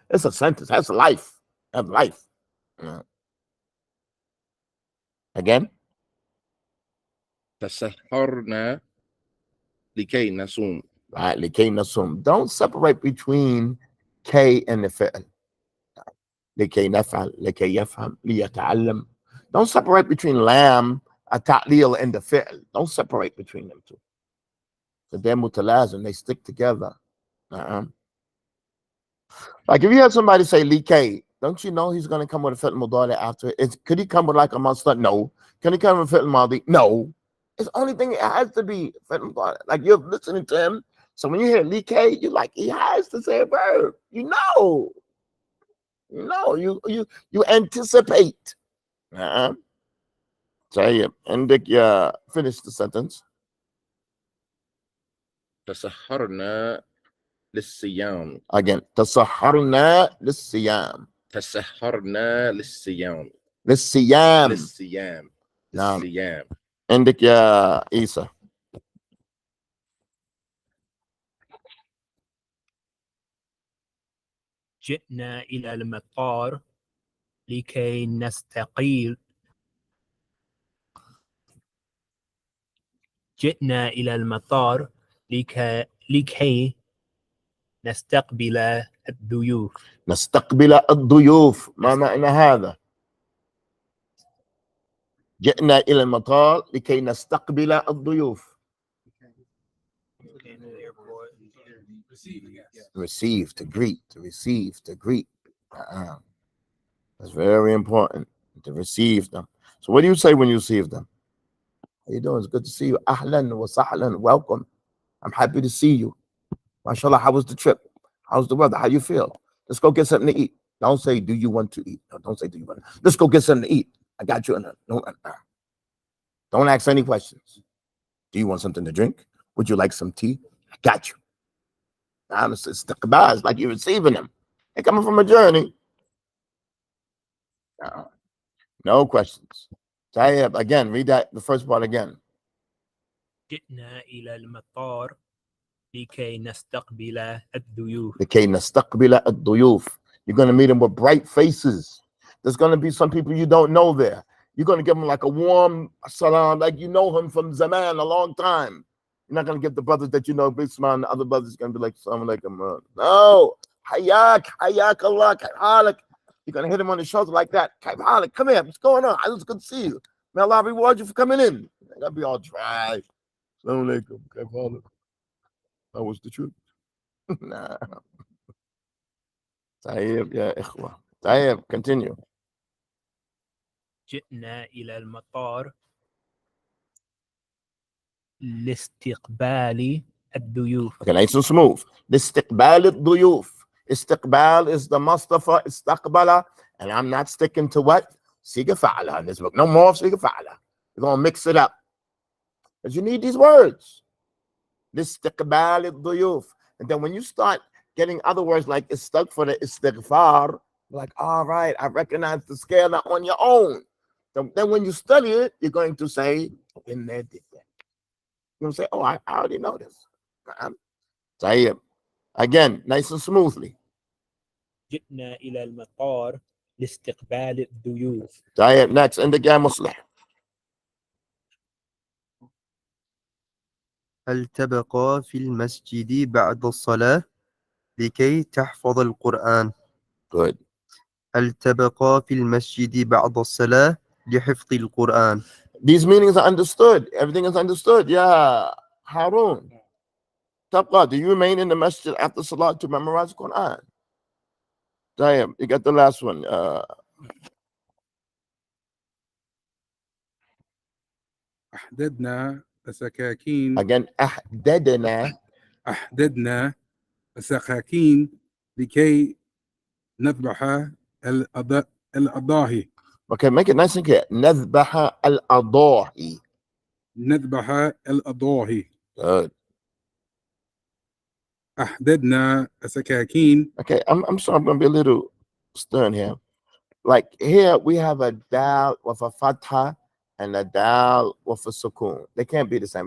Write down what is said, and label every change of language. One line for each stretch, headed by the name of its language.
English: It's a sentence. That's life. That's life. Again.
Arabic: تسحرنا لكي نصوم. Right, leki nasum.
English: Don't separate between K and the fi'l.
Arabic: لكي نفعل, لكي يفهم, ليتعلم.
English: Don't separate between lam, a ta'lil, and the fi'l. Don't separate between them two. So they're mutalazim. They stick together. Like if you have somebody say likay, don't you know he's going to come with a fi'l mudari after it? Could he come with like a masdar? No. Can he come with a fi'l madi? No. It's the only thing it has to be fi'l mudari. Like you're listening to him. So when you hear likay, you're like, he has to say a verb. You know. No, you anticipate.
Arabic: طيب عندك يا
English: finish the sentence.
Arabic: تسحرنا للصيام. Again, تسحرنا للصيام. تسحرنا للصيام. للصيام. للصيام. نعم. للصيام. عندك يا عيسى. جئنا إلى المطار لكي نستقيل. جئنا إلى المطار لكي نستقبل الضيوف. نستقبل الضيوف. ما معنى هذا؟ جئنا إلى المطار لكي نستقبل الضيوف.
English: Receive, to greet, to receive, to greet. That's very important, to receive them. So what do you say when you receive them? How you doing? It's good to see you. Ahlan wa sahlan. Welcome. I'm happy to see you. MashaAllah, how was the trip? How's the weather? How you feel? Let's go get something to eat. Don't say, do you want to eat? No, don't say, do you want to? Let's go get something to eat. I got you. Don't ask any questions. Do you want something to drink? Would you like some tea? I got you. Honestly, it's like you're receiving them. They're coming from a journey. No questions. Tayyib, again, read that, the first part again.
Arabic: جئنا إلى المطار لكي نستقبل الضيوف. لكي نستقبل الضيوف.
English: You're going to meet them with bright faces. There's going to be some people you don't know there. You're going to give them like a warm salam, like you know him from Zaman, a long time. You're not going to give the brothers that you know, Bisman, the other brothers going to be like, Assalamu alaikum. No.
Arabic: Hayak, hayak Allah, kaif halik.
English: You're going to hit him on the shoulder like that.
Arabic: Kaif halik,
English: come here. What's going on? It's good to see you. May Allah reward you for coming in. You're going to be all dry.
Arabic: Assalamu alaikum, kaif halik.
English: That was the truth. Nah.
Arabic: Tayyib, ya ikhwa. Tayyib, continue. جئنا إلى المطار لاستقبال الضيوف.
English: Okay, nice and smooth.
Arabic: لاستقبال الضيوف.
English: Istiqbal is the Mustafa, istaqbala, and I'm not sticking to what? Siga fa'ala in this book. No more siga fa'ala. We're going to mix it up. Because you need these words. Listiqbal الضيوف. And then when you start getting other words like istighfar, istighfar, like, all right, I recognize the scale now on your own. Then when you study it, you're going to say, in there did that. You're going to say, oh, I already know this. Tayyib. Again, nice and smoothly.
Arabic: جئنا إلى المطار لاستقبال الضيوف. Tayyib. Next, عندك يا مصلح. هل تبقى في المسجد بعد الصلاة لكي تحفظ القرآن؟
English: Good.
Arabic: هل تبقى في المسجد بعد الصلاة لحفظ القرآن؟
English: These meanings are understood. Everything is understood. Yeah. Harun. Tabqa, do you remain in the masjid after salat to memorize the Quran? Damn, you got the last one.
Arabic: أحددنا السكاكين Again, أحددنا أحددنا السكاكين لكي نذبح الأضاحي
English: Okay, make it nice and clear.
Arabic: نذبح الأضاحي. نذبح الأضاحي
English: Good.
Arabic: أحددنا السكاكين.
English: Okay, I'm sorry, I'm gonna be a little stern here. Like here we have a dal with a fatha and a dal with a sukoon. They can't be the same.